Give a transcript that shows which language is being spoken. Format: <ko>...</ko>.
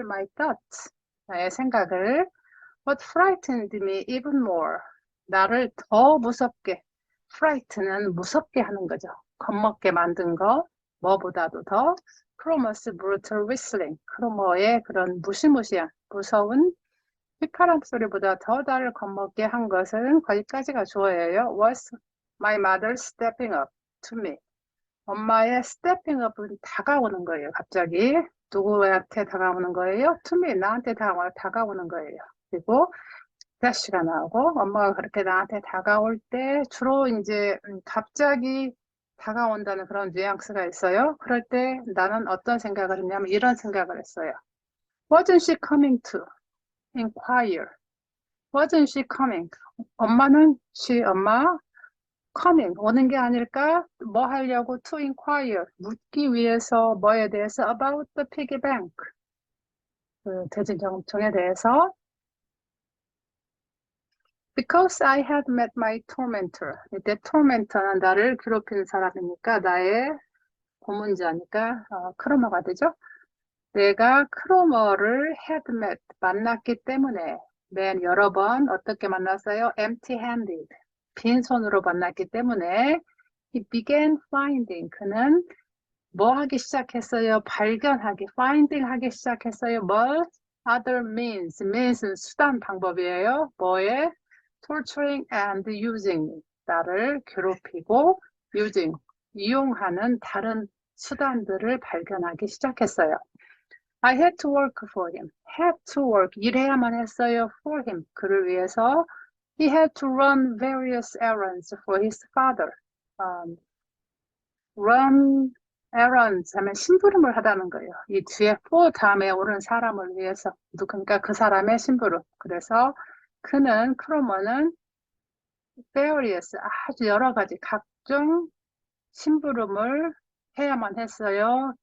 <en>my thoughts,</en> <ko>나의 생각을.</ko> <en>What frightened me even more,</en> <ko>나를 더 무섭게, frighten은 무섭게 하는 거죠. 겁먹게 만든 거, 뭐보다도 더. 크로머스</ko> <en>brutal whistling,</en> <ko>크로머의 그런 무시무시한 무서운 휘파람 소리보다 더 나를 겁먹게 한 것은 거기까지가 주어예요.</ko> <en>Was my mother stepping up to me.</en> <ko>엄마의 stepping up은 다가오는 거예요. 갑자기 누구한테 다가오는 거예요?</ko> <en>To me,</en> <ko>나한테 다가오는 거예요. 그리고 dash가 나오고 엄마가 그렇게 나한테 다가올 때 주로 이제 갑자기 다가온다는 그런 뉘앙스가 있어요. 그럴 때 나는 어떤 생각을 했냐면 이런 생각을 했어요.</ko> <en>Wasn't she coming to inquire? Wasn't she coming?</en> <ko>엄마는 엄마 coming 오는 게 아닐까? 뭐 하려고?</ko> <en>To inquire</en> <ko>묻기 위해서 뭐에 대해서?</ko> <en>About the piggy bank,</en> <ko>그 돼지 저금통에 대해서.</ko> <en>Because I had met my tormentor.</en> <ko>이때 tormentor는 나를 괴롭히는 사람이니까 나의 고문자니까 크로머가 되죠. 내가 크로머를</ko> <en>had met,</en> <ko>만났기 때문에 맨 여러 번 어떻게 만났어요?</ko> <en>empty-handed,</en> <ko>빈손으로 만났기 때문에</ko> <en>he began finding,</en> <ko>그는 뭐 하기 시작했어요? 발견하기, finding 하기 시작했어요. 뭘?</ko> <en>other means</en> <ko>는 수단 방법이에요. 뭐에?</ko> <en>torturing and using,</en> <ko>나를 괴롭히고 이용하는 다른 수단들을 발견하기 시작했어요.</ko> <en>I had to work for him. had to work,</en> <ko>일해야만 했어요.</ko> <en>for him,</en> <ko>그를 위해서.</ko> <en>He had to run various errands for his father.</en> <ko>run errands 하면 심부름을 하다는 거예요. 이 뒤에 for 다음에 오는 사람을 위해서, 그러니까 그 사람의 심부름. 그래서 크로머는 various, 아주 여러 가지 각종 심부름을 해야만 했어요.</ko>